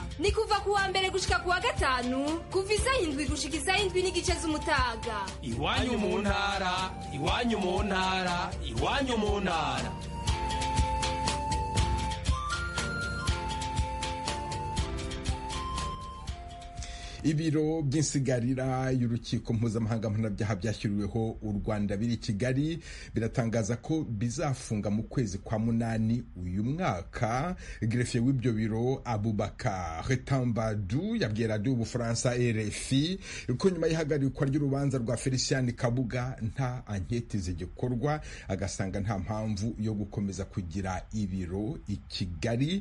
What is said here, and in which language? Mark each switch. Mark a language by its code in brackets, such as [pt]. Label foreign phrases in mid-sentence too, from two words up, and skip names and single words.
[rn] Ni kuva ku wa mbere gushika ku wa gatanu, kuva isaha 7 gushika isaha 7 n'igice z'umutaga. Iwanyu mu ntara, iwanyu mu ntara, iwanyu mu ntara. [rw] Ibiro by'insigarira y'urukiko mpuzamahanga mpanabyaha byashyiriweho u Rwanda biri Kigali biratangaza ko bizafunga mu kwezi kwa munani uyu mwaka. Greffier w'ibyo biro Abubakar Retambadu yabwiye radio y'Ubufaransa RFI ko nyuma y'ihagarikwa ry'urubanza rwa Felicien Kabuga nta anketi zigikorwa, agasanga nta mpamvu yo gukomeza kugira ibiro i Kigali.